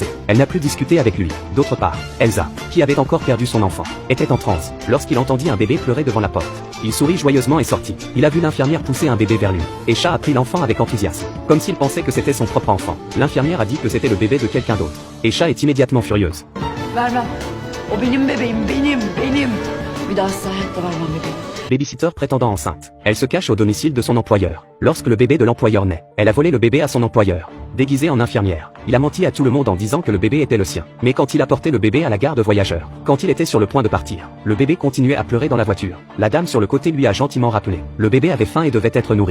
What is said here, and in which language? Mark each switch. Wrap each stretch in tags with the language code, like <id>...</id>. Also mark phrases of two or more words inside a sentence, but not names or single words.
<fr>Elle n'a plus discuté avec lui. D'autre part, Elsa, qui avait encore perdu son enfant, était en transe lorsqu'il entendit un bébé pleurer devant la porte. Il sourit joyeusement et sortit. Il a vu l'infirmière pousser un bébé vers lui. Aïcha a pris l'enfant avec enthousiasme, comme s'il pensait que c'était son propre enfant. L'infirmière a dit que c'était le bébé de quelqu'un d'autre. Aïcha est immédiatement furieuse.</fr> <tr>Vermem. O benim bebeğim, benim. Bir daha asla hayatta vermem bebeğim.</tr> <fr>Babysitter prétendant enceinte. Elle se cache au domicile de son employeur. Lorsque le bébé de l'employeur naît, elle a volé le bébé à son employeur. Déguisé en infirmière, il a menti à tout le monde en disant que le bébé était le sien. Mais quand il a porté le bébé à la gare de voyageurs, quand il était sur le point de partir, le bébé continuait à pleurer dans la voiture. La dame sur le côté lui a gentiment rappelé. Le bébé avait faim et devait être nourri.</fr>